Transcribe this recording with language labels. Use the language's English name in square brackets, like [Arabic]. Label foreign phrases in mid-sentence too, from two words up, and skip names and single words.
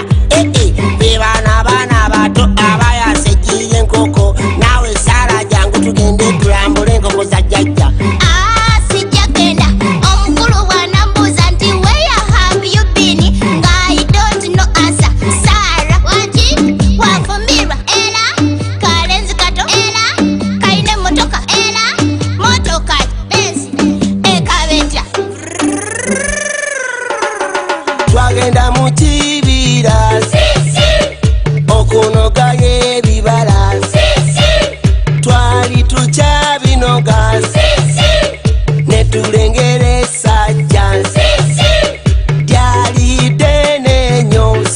[Ganda] Hey, bana, bana, bato, abaya, sekiye nkoko. Nawe sara jangu tugende tulambule nkoko za jajja. Sijakenda, omukulu wanambuza nti [English] where have you been? I don't know answer. [Ganda] Sara, waji, wafumirwa, era, kalenzi kato, era, kaine motoka, era, motoka, benzi, ekabeja. Twagenda mu kibira, okunoga ebibala, twali tukyabinoga, ne tulengera essajja, lyali ddene nnyo,